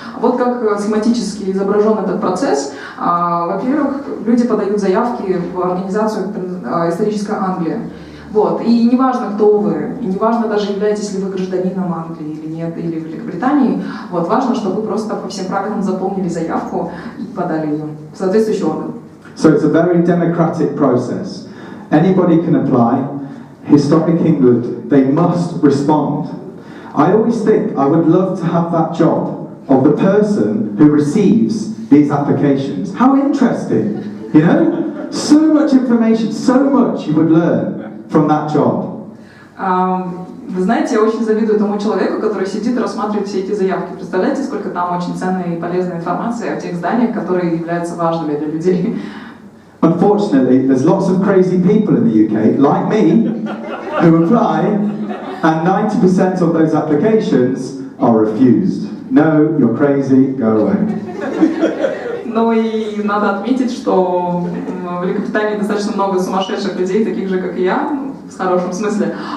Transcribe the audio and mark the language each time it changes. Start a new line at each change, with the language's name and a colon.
Russian: Вот как схематически изображен этот процесс. Во-первых, люди подают заявки в организацию «Историческая Англия». Вот. И не важно, кто вы, и не важно даже, являетесь ли вы гражданином Англии или нет, или Великобритании. Вот. Важно, чтобы вы просто по всем правилам заполнили заявку и подали ее в соответствующий орган.
English: So it's a very democratic process. Anybody can apply. Historic England, they must respond. I always think I would love to have that job of the person who receives these applications. How interesting, you know? So much information, so much you would learn from that job.
Russian: Вы знаете, я очень завидую тому человеку, который сидит и рассматривает все эти заявки. Представляете, сколько там очень ценной и полезной информации о тех зданиях, которые являются важными для людей.
English: Unfortunately, there's lots of crazy people in the UK, like me, who apply, and 90% of those applications are refused. No, you're crazy, go away.
Russian: Ну и надо отметить, что в Великобритании достаточно много сумасшедших людей, таких же, как и я, в хорошем смысле.